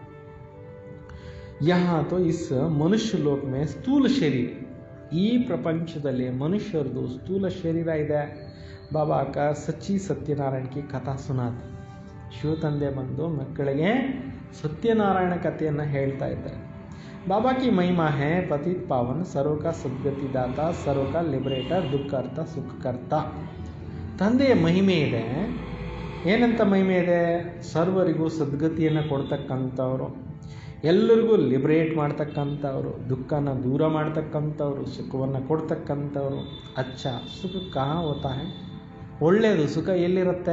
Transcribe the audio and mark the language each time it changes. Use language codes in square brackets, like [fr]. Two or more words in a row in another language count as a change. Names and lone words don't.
[hi] यहाँ तो इस मनुष्य लोक में स्थूल शरीर, [kn] ಈ ಪ್ರಪಂಚದಲ್ಲಿ ಮನುಷ್ಯರದು ಸ್ಥೂಲ ಶರೀರ ಇದೆ. [hi] बाबा का सच्ची सत्यनारायण की कथा सुनाती. [kn] ಶಿವ ತಂದೆ ಬಂದು ಮಕ್ಕಳಿಗೆ ಸತ್ಯನಾರಾಯಣ ಕಥೆಯನ್ನು ಹೇಳ್ತಾ ಇದ್ದಾರೆ. [hi] बाबा की महिमा है पतित पावन, सर्व का सद्गति दाता, सर्व का लिबरेटर, [kn] ದುಃಖಕರ್ತ ಸುಖಕರ್ತ. ತಂದೆಯ ಮಹಿಮೆ ಇದೆ. ಏನಂತ ಮಹಿಮೆ ಇದೆ? ಸರ್ವರಿಗೂ ಸದ್ಗತಿಯನ್ನು ಕೊಡ್ತಕ್ಕಂಥವ್ರು, ಎಲ್ಲರಿಗೂ ಲಿಬರೇಟ್ ಮಾಡ್ತಕ್ಕಂಥವ್ರು, ದುಃಖನ ದೂರ ಮಾಡ್ತಕ್ಕಂಥವ್ರು, ಸುಖವನ್ನು ಕೊಡ್ತಕ್ಕಂಥವ್ರು. [hi] अच्छा सुख कहाँ होता है? [kn] ಒಳ್ಳೆಯದು ಸುಖ ಎಲ್ಲಿರುತ್ತೆ?